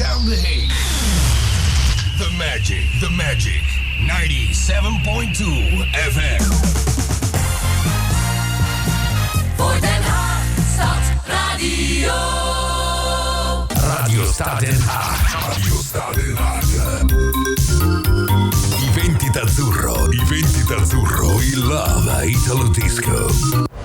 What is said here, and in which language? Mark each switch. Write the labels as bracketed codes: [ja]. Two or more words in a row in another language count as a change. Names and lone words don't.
[en] the haze. The magic. [nl] 97.2 FM. Voor Den Haag, Stad, Radio. Radio Stad Den Haag. Radio Stad Den Haag. [it] Iventi d'azzurro, il Lava Italo Disco.